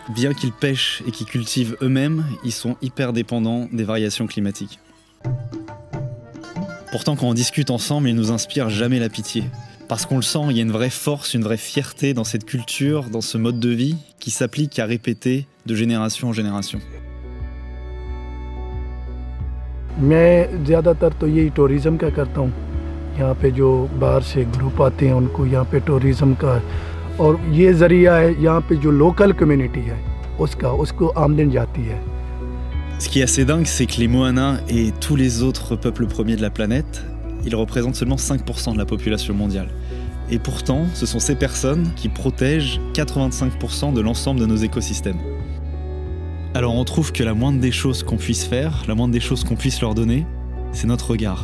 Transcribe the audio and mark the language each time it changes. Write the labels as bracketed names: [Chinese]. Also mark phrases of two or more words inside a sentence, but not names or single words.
[French] Bien qu'ils pêchent et qu'ils cultivent eux-mêmes, ils sont hyper dépendants des variations climatiques. Pourtant, quand on discute ensemble, ils nous inspirent jamais la pitié. Parce qu'on le sent, il y a une vraie force, une vraie fierté dans cette culture, dans ce mode de vie qui s'applique à répéter de génération en génération. [Hindi] मैं ज़्यादातर तो यही टूरिज़्म का करता हूँ। यहाँ पे जो बाहर से ग्रुप आते हैं उनको यहाँ पे टूरिज़्म का और ये ज़रिया है यहाँ पे जो [English] local community [Hindi] है उसको आमदन जाती है। [French] Ce qui est assez dingue, c'est que les Moana et tous les autres peuples premiers de la planète, ils représentent seulement 5% de la population mondiale. Et pourtant, ce sont ces personnes qui protègent 85% de l'ensemble de nos écosystèmes. Alors on trouve que la moindre des choses qu'on puisse faire, la moindre des choses qu'on puisse leur donner, c'est notre regard.